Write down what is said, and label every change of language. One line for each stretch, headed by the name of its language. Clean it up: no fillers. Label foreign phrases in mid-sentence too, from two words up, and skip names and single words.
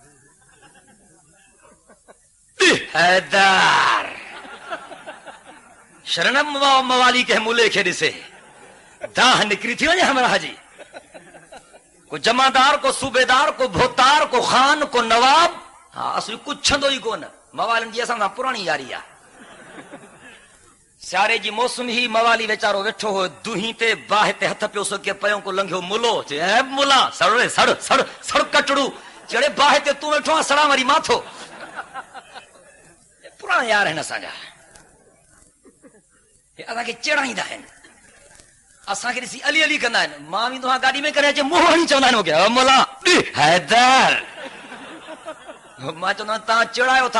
Sindhi: हैदर शरणम मवाली के मुले खे ॾिसे दाह निकिरी थी वञे हमरा जी को जमादार को सूबेदार को भोतार को खान को नवाब हा असली कुझु छंदो ई कोन मवालिन जी असां सां पुराणी यारी आहे सियारे जी मौसम ही मवाली वेचारो वेठो हो दुही ते बाह ते हथ पियो सके पयो को लंघियो मुलो चए मुला सड़े सड़ सड़ सड़ कटड़ू चढ़े बाह ते तू वेठो आहे सड़ा वारी माथो पुराणा यार आहिनि असांजा असांखे चिड़ाईंदा आहिनि असांखे ॾिसी अली अली कंदा आहिनि मां वेंदो आहियां गाॾी में करे अचे मुंहुं हणी चवंदा आहिनि मुला हैदर मां चवंदो तव्हां चिड़ायो था